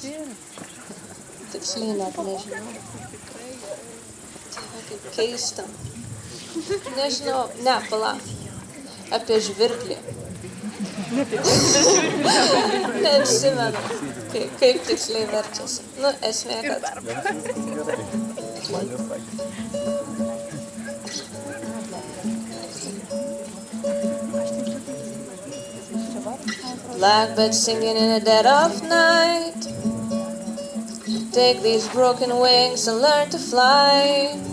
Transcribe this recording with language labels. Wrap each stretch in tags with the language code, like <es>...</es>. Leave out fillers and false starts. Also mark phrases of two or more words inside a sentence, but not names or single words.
<lt>Tiksliai net nežinau. Tai kaip keista. Nežinau, ne, palauk. Apie žvirblį. Neatsimenu, kaip tiksliai verčiasi. Nu, esmė, kad...</lt> <en>Blackbird singing in the dead of night. Take these broken wings and learn to fly.</en>